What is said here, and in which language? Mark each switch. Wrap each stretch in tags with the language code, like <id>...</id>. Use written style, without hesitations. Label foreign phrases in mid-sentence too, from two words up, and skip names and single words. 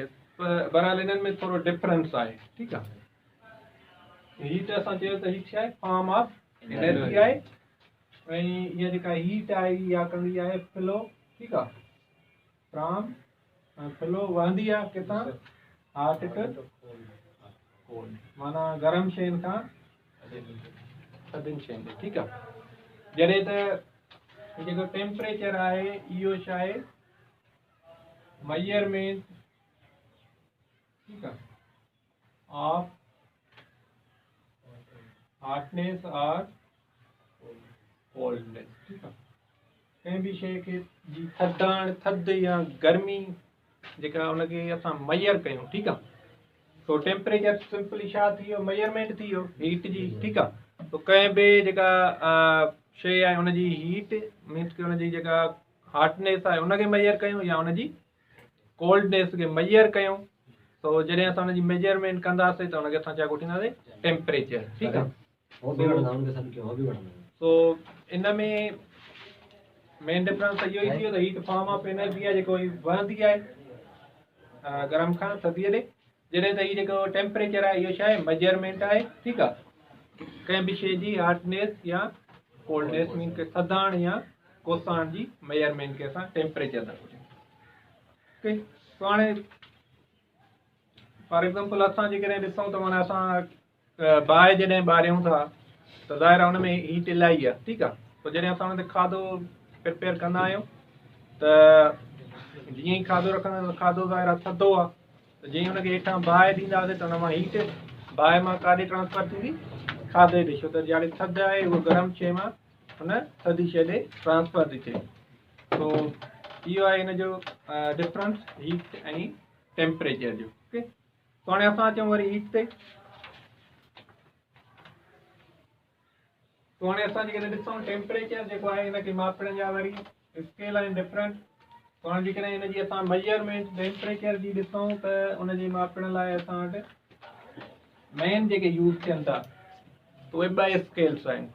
<sd>पर बहरहाल हिननि में थोरो डिफरेंस आहे। ठीकु आहे। हीट असां चयो त हीट छा आहे?</sd> <en>form of energy आहे।</en> <sd>ऐं इहा जेका हीट आहे इहा कंदी आहे फ्लो। ठीकु आहे।</sd> <en>from flow</en> <sd>वहंदी आहे किथां?</sd> <en>hot to cold,</en> <sd>माना गरम शयुनि खां थधियुनि शयुनि ते। ठीकु आहे। जॾहिं त जेको टेम्परेचर आहे इहो छा आहे? मेजरमेंट। ठीकु आहे।</sd> <en>of hotness और coldness।</en> <sd>ठीकु आहे। कंहिं बि शइ खे जी थधि या गर्मी जेका हुनखे असां मेजर कयूं। ठीकु आहे। तो टेम्परेचर सिंपली छा थी वियो? मेजरमेंट थी वियो हीट जी। ठीकु आहे। तो कंहिं बि जेका शइ आहे हुनजी हीट मीन्स की हुनजी जेका हॉटनेस आहे हुनखे मेजर कयूं या हुनजी कोल्डनेस खे मेजर कयूं। तो जॾहिं असां हुनजी मेजरमेंट कंदासीं त हुनखे असां छा ॻोल्हींदासीं? टेम्परेचर। ठीकु आहे। तो इन में मेन डिफरेंस इहो ई थी वियो त</sd> <en>heat form of energy</en> <sd>आहे जेको वहंदी आहे गरम खां थधीअ ॾे। जॾहिं त हीअ जेको टेम्परेचर आहे इहो छा आहे? मेजरमेंट आहे। ठीकु आहे। कंहिं बि शइ जी हॉटनेस या कोल्डनेस मीन के थधाण या कोसाण जी मेजरमेंट खे असां टेम्परेचर था ॿुधायूं। ओके। तो हाणे</sd> <en>for example</en> <sd>असां जेकॾहिं ॾिसूं त माना असां बाहि जॾहिं ॿारियूं था त ज़ाहिर आहे हुन में हीट इलाही आहे। ठीकु आहे। पोइ जॾहिं असां हुन ते खाधो प्रिपेयर कंदा आहियूं त जीअं ई खाधो रखंदा त खाधो ज़ाहिर आहे थधो आहे। त जीअं हुनखे हेठां बाहि ॾींदासीं त हुन मां हीट बाहि मां काॾे ट्रांसफर थींदी? खाधे ॾे। छो त ॼाणे थधि आहे उहो गरम शइ मां हुन थधी शइ ॾे ट्रांसफर थी थिए। तो इहो आहे हिन जो डिफरेंस हीट ऐं टेम्परेचर जो। ओके। तो हाणे असां अचूं वरी हीट ते। तो हाणे असां जेकॾहिं ॾिसूं टेम्परेचर जेको आहे हिनखे मापण जा वरी स्केल आहिनि डिफरेंट। तो हाणे जेकॾहिं हिनजी असां मेजरमेंट टेम्परेचर जी ॾिसूं त उनजे मापण लाइ असां वटि मेन जेके यूज़ थियनि था त उहे ॿ स्केल्स आहिनि।</sd>